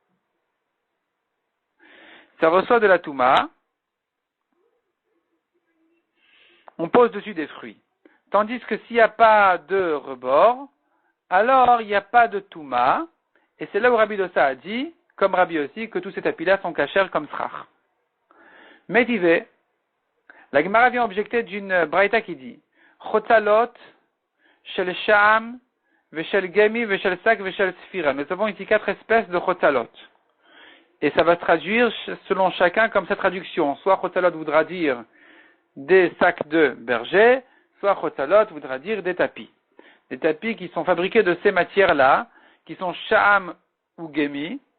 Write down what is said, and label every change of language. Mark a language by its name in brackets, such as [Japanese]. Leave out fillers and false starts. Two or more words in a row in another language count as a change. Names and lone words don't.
[French] Ça reçoit de la Touma, on pose dessus des fruits. Tandis que s'il n'y a pas de rebord, alors il n'y a pas de Touma, et c'est là où Rabbi Dosa a dit, comme Rabbi aussi, que tous ces tapis-là sont cachers comme srach. Métivé, la Gemara vient objecter d'une braïta qui dit, [Hebrew] חוצלות, של שעם, ושל גמי, ושל שק, ושל ספירה. [French] Nous avons ici 4 espèces de Chotzalot. Et ça va se traduire selon chacun comme cette traduction. Soit Chotzalot voudra dire des sacs de berger, soit Chotzalot voudra dire des tapis. Des tapis qui sont fabriqués de ces matières-là, qui sont Sha'am ou Gemi.